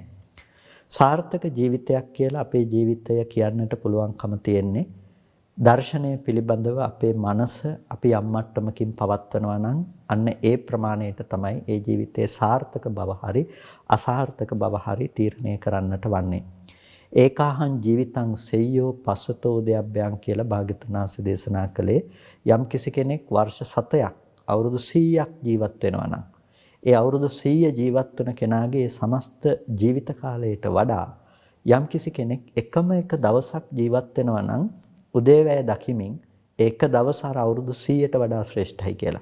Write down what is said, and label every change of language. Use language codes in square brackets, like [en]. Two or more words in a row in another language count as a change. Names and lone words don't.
[si] සාර්ථක ජීවිතයක් කියලා අපේ ජීවිතය කියන්නට පුළුවන්කම තියෙන්නේ දර්ශනය පිළිබඳව අපේ මනස අපි යම් මට්ටමකින් පවත්වනවා නම් අන්න ඒ ප්‍රමාණයට තමයි ඒ ජීවිතයේ සාර්ථක බව හරි අසාර්ථක බව හරි තීරණය කරන්නට වන්නේ. [pi] ඒකාහං ජීවිතං සෙය්‍යෝ පස්සතෝ උදයබ්බයන් [si] කියලා භාග්‍යවතුන් වහන්සේ දේශනා කළේ යම් කිසි කෙනෙක් වර්ෂ 7ක් අවුරුදු 100ක් ජීවත් වෙනවා නම් ඒ අවුරුදු 100 ජීවත් වන කෙනාගේ සමස්ත ජීවිත කාලයට වඩා යම් කිසි කෙනෙක් එකම එක දවසක් ජීවත් වෙනවා නම් උදේවැය දකිමින් ඒක දවස අර අවුරුදු 100ට වඩා ශ්‍රේෂ්ඨයි කියලා.